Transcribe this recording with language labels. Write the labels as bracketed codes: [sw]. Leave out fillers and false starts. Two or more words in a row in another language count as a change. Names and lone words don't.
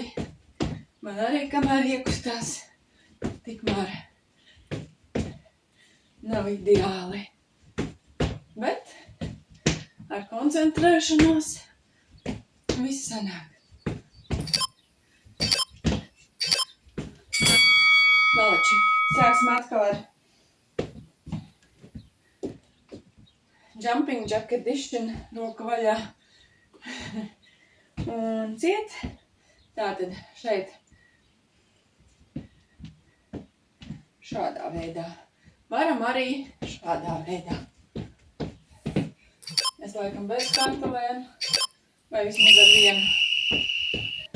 [lv] Man arī kamēr iekustās, tikmēr nav ideāli. Bet ar koncentrēšanos viss sanāk. Malači, sāksim atkal ar [en] jumping jack edition, [lv] roka vaļā un ciet. Tātad šeit šādā veidā. Varam arī šādā veidā. Es laikam bez hantelēm vai vismaz ar vienu.